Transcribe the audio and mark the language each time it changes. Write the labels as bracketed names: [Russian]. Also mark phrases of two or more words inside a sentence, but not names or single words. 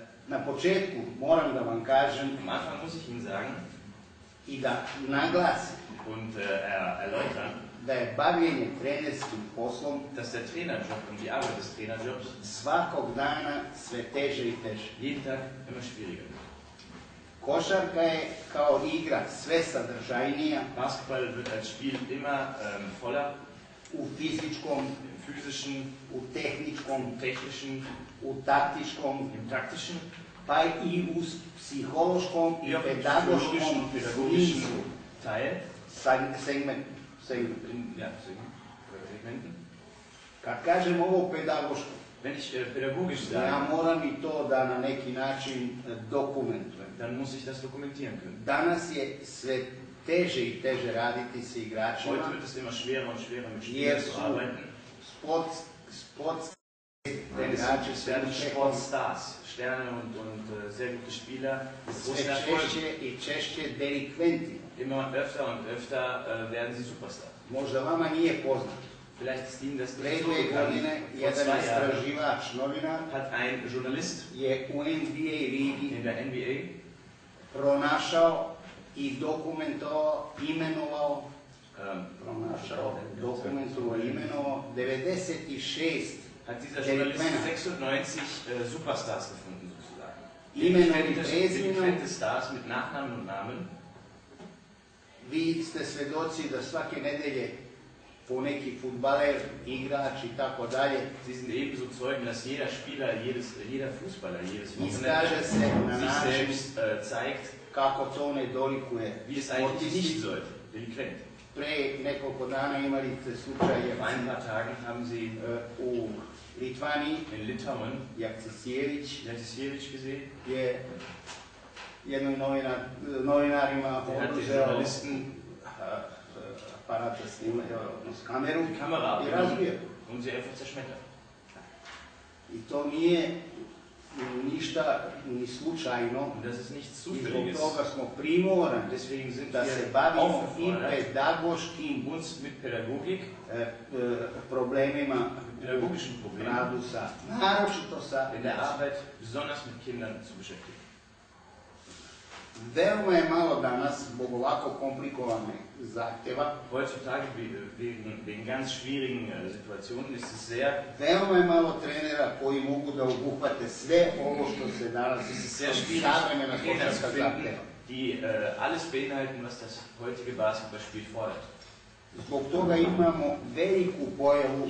[Serbian] Na početku moram da vam kažem [German] Am Anfang muss ich Ihnen sagen [Serbian] i da naglasim [German] und erläutern, [Serbian] da je bavljenje trenerskim poslom [German] dass der Trainerjob und die Arbeit des Trainerjobs [Serbian] svakog dana sve teže i teže. [German] jeden Tag immer schwieriger wird. [Serbian] Košarka je kao igra sve sadržajnija [German] Basketball wird als Spiel immer voller [Serbian] u fizičkom, [German] im physischen, [Serbian] u tehničkom, [German] im technischen, [Serbian] u taktičkom, [German] im taktischen, [Serbian] pa i u psihološkom i [German] wie auch im psychologischen [Serbian] pedagoškom [German] und pädagogischen [Serbian] smislu. [German] Teil. Segment. Ja, Segmenten. [Serbian] Kad kažem ovo pedagoško, [German] Wenn ich pädagogisch [Serbian] ja [German] sage, [Serbian] moram i to da na neki način dokumentujem. [German] dann muss ich das dokumentieren können. [Serbian] Danas je sve teže i teže raditi s igračima, [German] Heute wird es immer schwerer und schwerer mit [Serbian] jer [German] Spielern zu [Serbian] su [German] arbeiten. [Serbian] sport [German] Denn [Serbian] igrači [German] es [Serbian] su [German] werden [Serbian] više [German] Sportstars, Sterne und sehr gute Spieler mit großen [Serbian] sve [German] Erfolg. [Serbian] češće i češće delikventi. [German] Immer öfter und öfter werden sie Superstars. [Serbian] Možda vama nije poznato. [German] Vielleicht ist Ihnen das [Serbian] Pre [German] nicht so [Serbian] 2 [German] bekannt. [Serbian] godine [German] Vor [Serbian] jedan [German] 2 Jahren [Serbian] istraživač, novinar, [German] hat ein Journalist [Serbian] je u NBA ligi [German] in der NBA [Serbian] pronašao i dokumentovao, imenovao, imenovao 96 [German] hat dieser Journalist 96 Superstars gefunden, sozusagen. [Serbian] imenom i prezimenom. [German] Delinquente Stars mit Nachnamen und Namen. [Serbian] Vi ste svedoci da svake nedelje po neki fudbaler, igrač i tako dalje [German] Sie sind ebenso Zeugen, dass jeder Spieler, jeder Fußballer, jedes [Serbian] iskaže se na [German] sich [Serbian] način [German] selbst zeigt, [Serbian] kako to ne dolikuje [German] wie es eigentlich nicht [Serbian] sportisti. [German] sollte. Delinquent. [Serbian] Pre nekoliko dana imali ste slučaj [German] Vor ein paar Tagen haben Sie [Serbian] u Litvaniji, [German] in Litauen [Serbian] Jakcisijević [German] Jakcisijević gesehen. [Serbian] je jednoj novinarima [German] Der hat den [Serbian] oduzeo [German] Journalisten [Serbian] aparat da snima, odnosno kameru [German] die Kamera [Serbian] i razbio. [German] abgenommen und sie einfach zerschmettert. [Serbian] I to nije ništa ni slučajno. [German] Und das ist nichts [Serbian] I zbog [German] Zufälliges. [Serbian] toga smo primorani [German] Deswegen sind [Serbian] da se [German] wir [Serbian] bavimo i [German] aufgefordert, [Serbian] pedagoškim [German] uns mit Pädagogik, [Serbian] problemima [German] pädagogischen [Serbian] u [German] Problemen [Serbian] radu sa, naročito sa [German] in der Arbeit, besonders mit Kindern zu beschäftigen. [Serbian] Veoma je malo danas, zbog ovako komplikovanih zahtjeva, [German] Heutzutage wegen ganz schwierigen Situationen ist es sehr, [Serbian] veoma je malo trenera koji mogu da obuhvate sve ovo što se danas [German] es ist sehr schwierig, [Serbian] savremena [German] Trainer zu [Serbian] košarka [German] finden, [Serbian] zahtjeva. [German] die alles beinhalten, was das heutige Basketballspiel fordert. [Serbian] Zbog toga imamo veliku pojavu